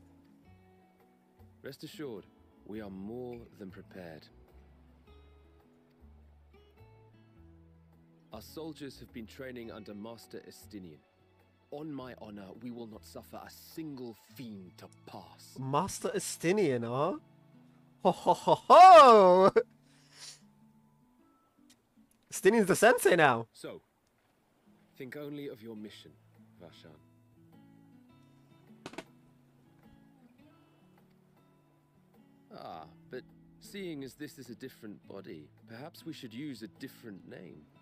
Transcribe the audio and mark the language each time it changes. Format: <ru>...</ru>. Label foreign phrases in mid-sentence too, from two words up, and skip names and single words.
<en>Rest assured, we are more than prepared. Our soldiers have been training under Master Estinian. On my honor, we will not suffer a single fiend to pass. Master Estinian, huh? Ho ho ho ho! Stinian's the sensei now. So, think only of your mission, Vashan. Ah, but seeing as this is a different body, perhaps we should use a different name.</en>